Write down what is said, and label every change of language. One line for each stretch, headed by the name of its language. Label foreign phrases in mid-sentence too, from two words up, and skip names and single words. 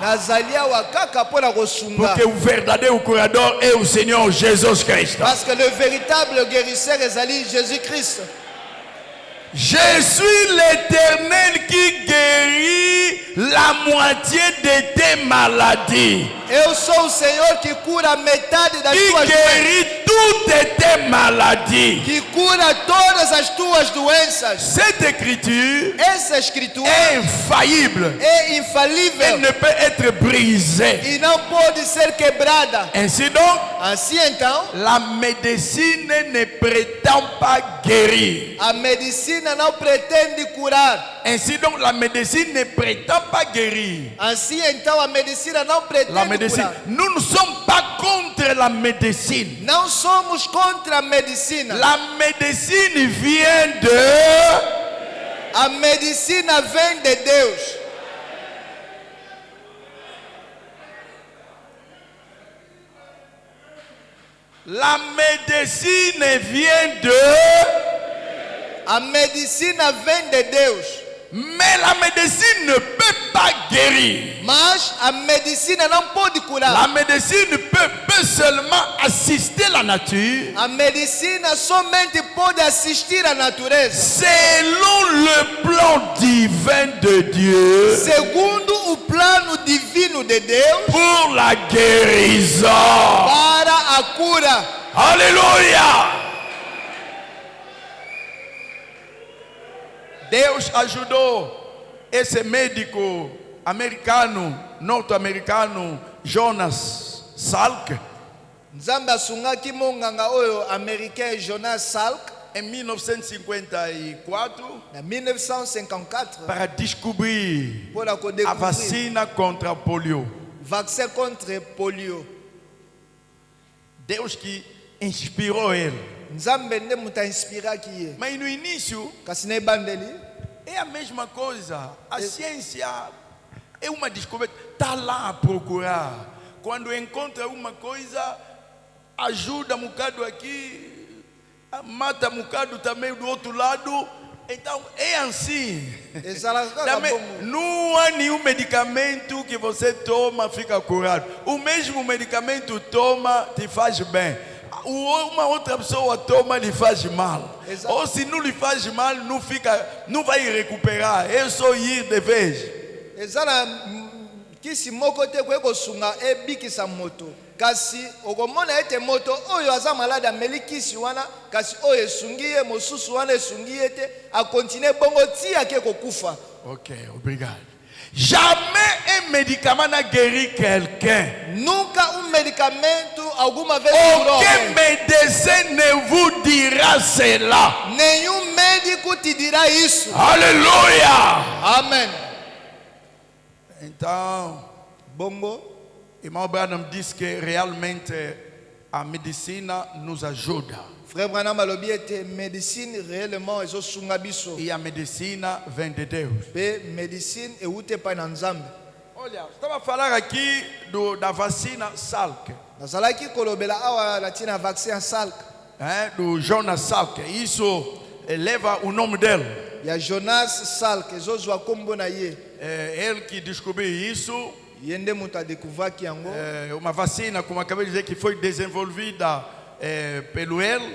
Lingala: Nazali awa kaka mpona kosunga.
Portuguese: Porque o verdadeiro curador é o Senhor Jesus Cristo.
French: Parce que le véritable guérisseur ezali Jésus-Christ. Je suis l'Éternel qui guérit la moitié de tes maladies.
Portuguese: Eu sou o Senhor que cura metade das
French: Qui
Portuguese: tuas doenças.
French: guérit toutes tes maladies.
Portuguese: que cura todas as tuas doenças.
French: Cette écriture
Portuguese: Essa escritura
French: est infaillible.
Portuguese: é
French: Elle
Portuguese: infalível
French: ne peut être brisée.
Portuguese: e não pode ser quebrada.
French: Ainsi donc,
Portuguese: Assim então,
French: la médecine ne prétend pas guérir.
Portuguese: a medicina não pretende curar.
French: Ainsi donc, la médecine ne prétend pas guérir.
Portuguese: Assim então, a medicina não pretende
French: La médecine.
Portuguese: curar.
French: Nous ne sommes pas contre la médecine.
Portuguese: Não somos contra a medicina.
French: La médecine vient de...
Portuguese: A medicina vem de Deus.
French: La médecine vient de...
Portuguese: A medicina vem de Deus.
French: Mais la médecine ne peut pas guérir.
Portuguese: Mas a medicina não pode curar.
French: La médecine peut seulement assister la nature
Portuguese: A medicina somente pode assistir a natureza.
French: selon le plan divin de Dieu
Portuguese: Segundo o plano divino de Deus
French: pour la guérison.
Portuguese: para a cura.
French: Alléluia!
Portuguese: Deus ajudou esse médico americano, norte-americano, Jonas Salk,
Lingala: Nzambe asungaki monganga oyo américain Jonas Salk
Portuguese: em 1954
Lingala: na 1954
Portuguese: para descobrir
French: pour la
Portuguese: a
French: découvrir
Portuguese: vacina contra a polio.
French: vaccin contre polio.
Portuguese: Deus que inspirou ele.
Lingala: Nzambe nde muta inspiraki ye.
Portuguese: Mas no início
Lingala: Kasi na ebandeli
Portuguese: é a mesma coisa. A ciência é uma descoberta. Está lá a procurar. Quando encontra uma coisa, ajuda um bocado aqui, mata um bocado também do outro lado. Então é assim.
Lingala: ezalaka kaka
Portuguese: Também,
Lingala: bongo.
Portuguese: não há nenhum medicamento que você toma fica curado. O mesmo medicamento toma te faz bem. Uma outra pessoa toma lhe faz mal. Exato. Ou se não lhe faz mal, não vai recuperar. É só ir de vez.
Lingala: Eza na kisi moko te koye kosunga ebikisa moto. Kasi okomona ete moto oyo aza malade ameli kisi wana, kasi oyo esungi ye, mosusu wana esungi ye te, akontinue bongo ti ake kokufa.
Portuguese: Ok, obrigado.
French: Jamais un médicament n'a guéri quelqu'un.
Portuguese: Nunca medicamento alguma vez
French: Aucun
Portuguese: curou.
French: médecin ne vous dira cela.
Portuguese: Nenhum médico te dirá isso.
French: Alléluia.
Portuguese: Amém. Então,
Lingala: Bongo.
Portuguese: irmão Branham diz que realmente a medicina nos ajuda.
Lingala: Frère Branham alobi ete médecine réellement ezosunga biso.
Portuguese: E a medicina vem de Deus.
Lingala: Pe médecine ewute pa na Nzambe.
Portuguese: Olha, estava a falar aqui da vacina Salk,
Lingala: Nazalaki kolobela awa na tina vaccin Salk.
Portuguese: do Jonas Salk. Isso leva o nome dele.
Lingala: Ya Jonas Salk ezozwa kombo na ye.
Portuguese: Ele que descobriu isso.
Lingala: Yende muta découvert yango.
Portuguese: Uma vacina, como acabei de dizer, que foi desenvolvida pelo ele.